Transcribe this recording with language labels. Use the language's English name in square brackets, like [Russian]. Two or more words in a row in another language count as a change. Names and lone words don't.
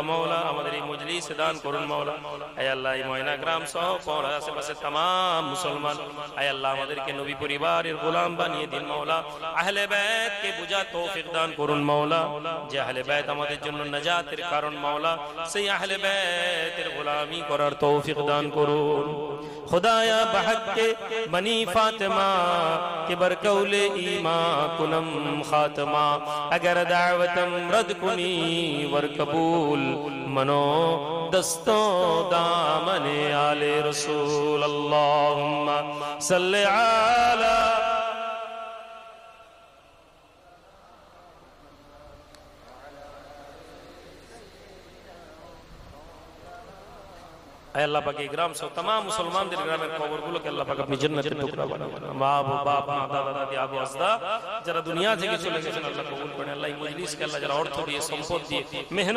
[Bangla] মাওলা আমাদের এই মজলিস দান করুন মাওলা আয় আল্লাহ এই ময়না গ্রাম সহ পড়া আশেপাশে तमाम মুসলমান আয় আল্লাহ আমাদেরকে নবী পরিবারের গোলাম বানিয়ে দিন মাওলা আহলে বাইত কে বুঝা তৌফিক দান করুন মাওলা যে আহলে বাইত আমাদের জন্য নাজাতের কারণ মাওলা সেই আহলে বাইতের গোলামি করার তৌফিক দান করুন [Persian] خدایا به حق بنی فاطمه که بر قول ایمان کنم خاتمه اگر دعوتم رد کنی ور قبول من و دست و دامن آل رسول [Arabic] اللهم صل على [Bangla] আল্লাহ পাক এই গ্রাম সব तमाम মুসলমানদের গ্রামের কবরগুলোকে আল্লাহ পাক আপনি জান্নাতের টুকরা বানান মা বাপ মা দাদা দাদি আবু আজদা যারা দুনিয়া থেকে চলে গেছেন আল্লাহ কবুল করেন আল্লাহ এই মজলিসকে আল্লাহ যারা অর্থ দিয়ে সম্পদ দিয়ে মেহনত